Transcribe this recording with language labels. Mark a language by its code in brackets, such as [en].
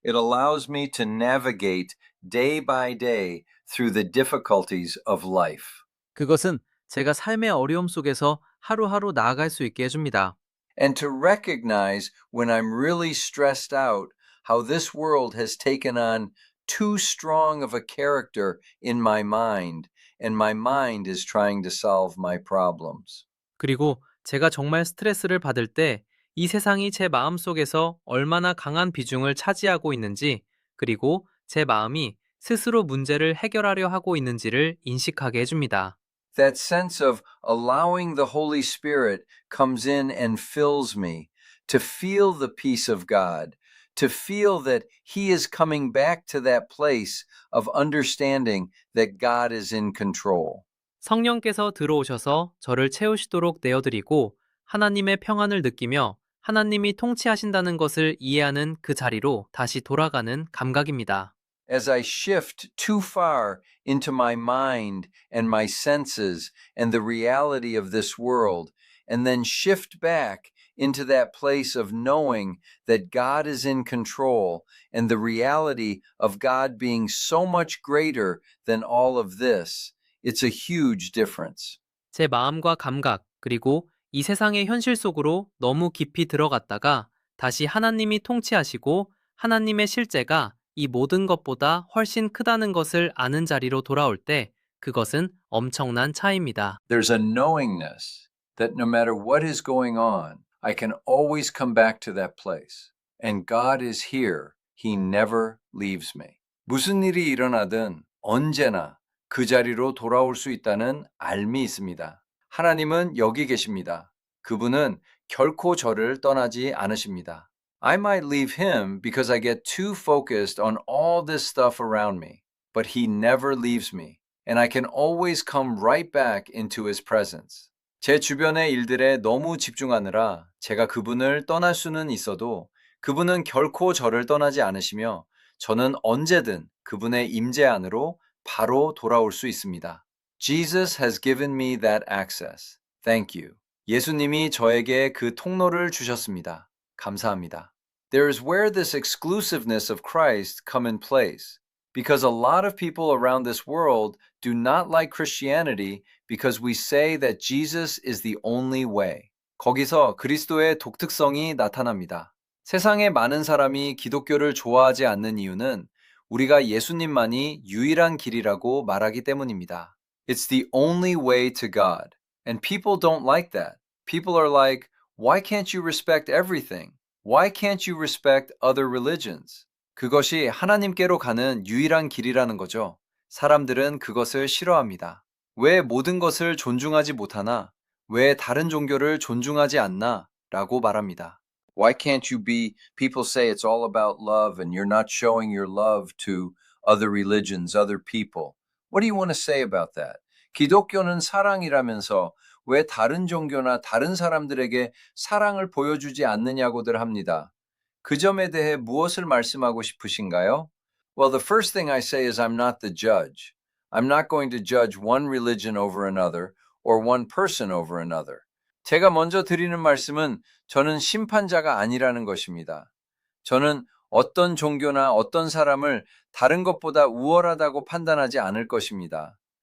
[en] It allows me to navigate day by day through the difficulties of life. [ko] 그것은 제가 삶의 어려움 속에서 하루하루 나아갈 수 있게 해줍니다. [en] And to recognize when I'm really stressed out how this world has taken on too strong of a character in my mind, and my mind is trying to solve my problems. [ko] 그리고 제가 정말 스트레스를 받을 때 이 세상이 제 마음 속에서 얼마나 강한 비중을 차지하고 있는지, 그리고 제 마음이 스스로 문제를 해결하려 하고 있는지를 인식하게 해줍니다. [en] That sense of allowing the Holy Spirit comes in and fills me to feel the peace of God, to feel that He is coming back to that place of understanding that God is in control. [ko] 성령께서 들어오셔서 저를 채우시도록 내어드리고 하나님의 평안을 느끼며 하나님이 통치하신다는 것을 이해하는 그 자리로 다시 돌아가는 감각입니다. [en] As I shift too far into my mind and my senses and the reality of this world, and then shift back into that place of knowing that God is in control and the reality of God being so much greater than all of this, it's a huge difference. [ko] 제 마음과 감각, 그리고 이 세상의 현실 속으로 너무 깊이 들어갔다가 다시 하나님이 통치하시고 하나님의 실제가 이 모든 것보다 훨씬 크다는 것을 아는 자리로 돌아올 때 그것은 엄청난 차이입니다. [en] There's a knowingness that no matter what is going on, I can always come back to that place. And God is here. He never leaves me. [ko] 무슨 일이 일어나든 언제나 그 자리로 돌아올 수 있다는 알미 있습니다. 하나님은 여기 계십니다. 그분은 결코 저를 떠나지 않으십니다. [en] I might leave him because I get too focused on all this stuff around me, but he never leaves me, and I can always come right back into his presence. [ko] 제 주변의 일들에 너무 집중하느라 제가 그분을 떠날 수는 있어도 그분은 결코 저를 떠나지 않으시며 저는 언제든 그분의 임재 안으로 바로 돌아올 수 있습니다. [en] Jesus has given me that access. Thank you. [ko] 예수님이 저에게 그 통로를 주셨습니다. 감사합니다. [en] There is where this exclusiveness of Christ come in place, because a lot of people around this world do not like Christianity because we say that Jesus is the only way. [ko] 거기서 그리스도의 독특성이 나타납니다. 세상의 많은 사람이 기독교를 좋아하지 않는 이유는 우리가 예수님만이 유일한 길이라고 말하기 때문입니다. [en] It's the only way to God. And people don't like that. People are like, why can't you respect everything? Why can't you respect other religions? [ko] 그것이 하나님께로 가는 유일한 길이라는 거죠. 사람들은 그것을 싫어합니다. 왜 모든 것을 존중하지 못하나? 왜 다른 종교를 존중하지 않나? 라고 말합니다. [en] Why can't you be, people say it's all about love and you're not showing your love to other religions, other people. What do you want to say about that? [ko] 기독교는 사랑이라면서 왜 다른 종교나 다른 사람들에게 사랑을 보여주지 않느냐고들 합니다. 그 점에 대해 무엇을 말씀하고 싶으신가요? [en] Well, the first thing I say is I'm not the judge. I'm not going to judge one religion over another or one person over another. [ko] 제가 먼저 드리는 말씀은 저는 심판자가 아니라는 것입니다. 저는 어떤 종교나 어떤 사람을 다른 것보다 우월하다고 판단하지 않을 것입니다.